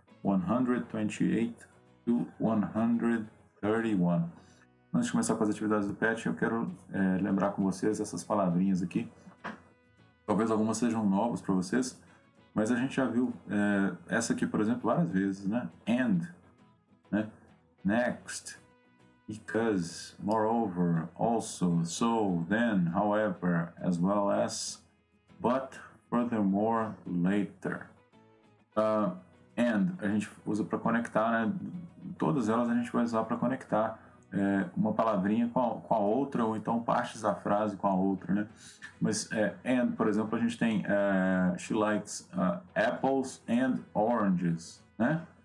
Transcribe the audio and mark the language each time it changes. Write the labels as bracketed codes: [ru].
[en] 128 to 131. [pt] Antes de começar com as atividades do PET, eu quero lembrar com vocês essas palavrinhas aqui. Talvez algumas sejam novas para vocês, mas a gente já viu essa aqui, por exemplo, várias vezes, né? [en] And, né? Next, because, moreover, also, so, then, however, as well as, but, furthermore, later. [pt] And a gente usa para conectar, né? Todas elas a gente vai usar para conectar uma palavrinha com a outra, ou então partes da frase com a outra, né? Mas and, por exemplo, a gente tem she likes apples and oranges, né?